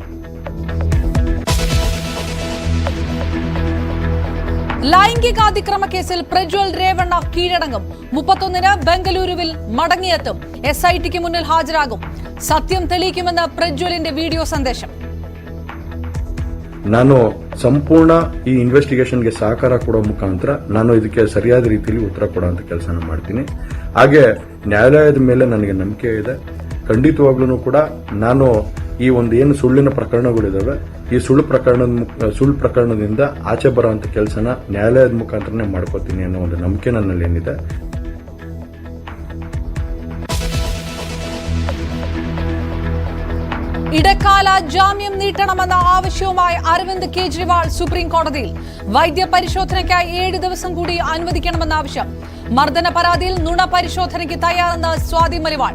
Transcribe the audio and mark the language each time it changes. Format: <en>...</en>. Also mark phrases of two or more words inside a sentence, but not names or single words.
<ml>ലൈംഗികാതിക്രമ കേസിൽ പ്രജ്വൽ രേവണ്ണ കീഴടങ്ങും. 31-ന് ബംഗളൂരുവിൽ മടങ്ങിയെത്തും. SITക്ക് മുന്നിൽ ഹാജരാകും. സത്യം തെളിയിക്കുമെന്ന് പ്രജ്വലിന്റെ വീഡിയോ സന്ദേശം.</ml> <kn>ನಾನು ಸಂಪೂರ್ಣ ಈ ಇನ್ವೆಸ್ಟಿಗೇಷನ್ಗೆ ಸಹಕಾರ ಕೊಡೋ ಮುಖಾಂತರ ನಾನು ಇದಕ್ಕೆ ಸರಿಯಾದ ರೀತಿಯಲ್ಲಿ ಉತ್ತರ ಕೊಡುವಂತ ಕೆಲಸನ ಮಾಡ್ತೀನಿ. ಹಾಗೆ ನ್ಯಾಯಾಲಯದ ಮೇಲೆ ನನಗೆ ನಂಬಿಕೆ ಇದೆ. ಖಂಡಿತವಾಗ್ಲೂ ಕೂಡ ನಾನು ಈ ಒಂದು ಏನು ಸುಳ್ಳಿನ ಪ್ರಕರಣಗಳಿದಾವೆ ಈ ಸುಳ್ಳು ಪ್ರಕರಣದಿಂದ ಆಚೆ ಬರುವಂತ ಕೆಲಸನ ನ್ಯಾಯಾಲಯದ ಮುಖಾಂತರನೇ ಮಾಡ್ಕೋತೀನಿ ಅನ್ನೋ ಒಂದು ನಂಬಿಕೆ ನನ್ನಲ್ಲಿ ಏನಿದೆ.</kn> <ml>ഇടക്കാല ജാമ്യം നീട്ടണമെന്ന ആവശ്യവുമായി അരവിന്ദ് കെജ്രിവാൾ സുപ്രീം കോടതിയിൽ. വൈദ്യ പരിശോധനയ്ക്കായി 7 ദിവസം കൂടി അനുവദിക്കണമെന്ന ആവശ്യം. മർദ്ദന പരാതിയിൽ നുണ പരിശോധനയ്ക്ക് തയ്യാറെന്ന് സ്വാതി മലിവാൾ.</ml>